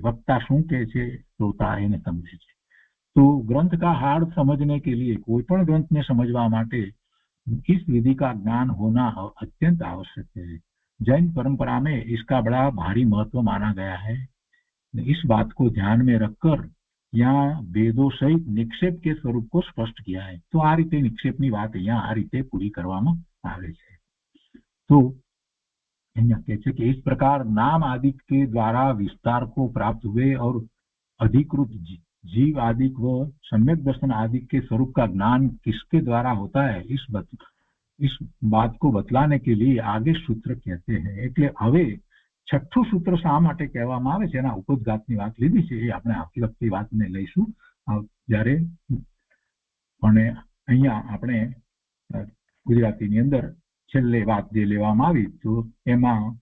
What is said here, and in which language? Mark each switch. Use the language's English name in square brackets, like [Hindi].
[Gujarati] वक्ता શું કહે છે, શ્રોતા એને સમજે છે. [Hindi] तो ग्रंथ का हार्द समझने के लिए, [Gujarati] कोई पण ग्रंथ ने समझवा माटे [Hindi] इस विधि का ज्ञान होना अत्यंत आवश्यक है. जैन परंपरा में इसका बड़ा भारी महत्व माना गया है. इस बात को ध्यान में रखकर यहाँ वेदों सहित निक्षेप के स्वरूप को स्पष्ट किया है. [Gujarati] तो आ रीते निक्षेपनी વાત અહીંયા આ રીતે પૂરી કરવામાં આવે છે. [Hindi] तो कहते हैं कि इस प्रकार नाम आदि के द्वारा विस्तार को प्राप्त हुए और अधिकृत जीव आदि व सम्यक दर्शन आदि के स्वरूप का ज्ञान किसके द्वारा होता है, इस बात को बतलाने के लिए आगे सूत्र कहते हैं. [Gujarati] એટલે હવે છઠ્ઠું સૂત્ર શા માટે કહેવામાં આવે છે એના ઉપોદ્ઘાતની વાત લીધી છે. એ આપણે આવતી વખતે વાતને લઈશું જ્યારે, અને અહીંયા આપણે ગુજરાતીની અંદર છેલ્લે વાત જે લેવામાં આવી તો એમાં